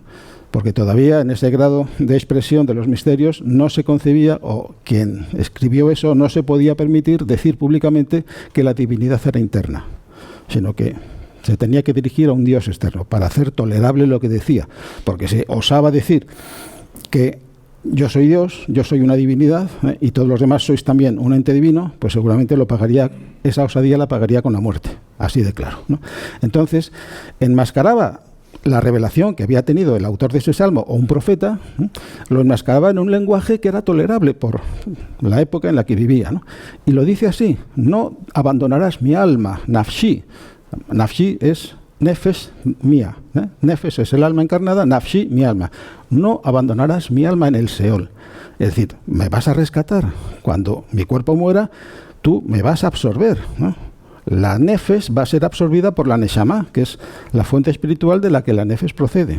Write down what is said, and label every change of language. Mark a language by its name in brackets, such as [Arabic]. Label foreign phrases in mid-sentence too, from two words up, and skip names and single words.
[Spanish] Porque todavía en ese grado de expresión de los misterios no se concebía, o quien escribió eso no se podía permitir decir públicamente que la divinidad era interna, sino que se tenía que dirigir a un Dios externo para hacer tolerable lo que decía, porque se osaba decir que yo soy Dios, yo soy una divinidad, y todos los demás sois también un ente divino, pues seguramente esa osadía la pagaría con la muerte, así de claro, ¿no? Entonces, enmascaraba la revelación que había tenido el autor de ese salmo o un profeta, lo enmascaraba en un lenguaje que era tolerable por la época en la que vivía, ¿no? Y lo dice así, no abandonarás mi alma, nafshi. Nafshi es nefesh mía, ¿eh? Nefesh es el alma encarnada, nafshi mi alma. No abandonarás mi alma en el Seol. Es decir, me vas a rescatar. Cuando mi cuerpo muera, tú me vas a absorber, ¿no? la nefes va a ser absorbida por la neshama, que es la fuente espiritual de la que la nefes procede.